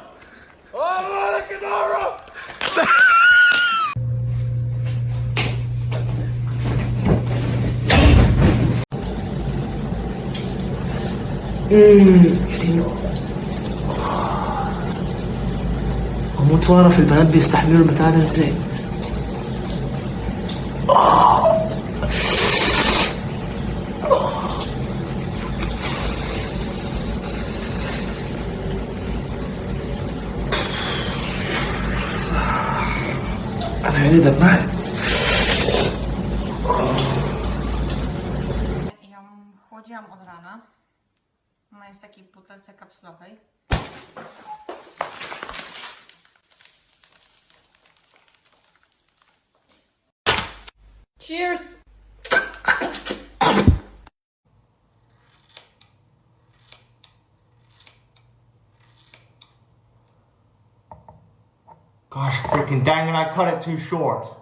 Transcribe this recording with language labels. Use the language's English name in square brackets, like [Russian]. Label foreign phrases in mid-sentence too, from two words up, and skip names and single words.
[Arabic] Alakadara! هموت واعرف البنات بيستحملوا البتاع ده ازاي. انا عيني دمعت. [Polish] Ja chłodziłam od rana. Ona jest w takiej butelce kapslowej. [English] Cheers! Gosh, freaking dang it, I cut it too short.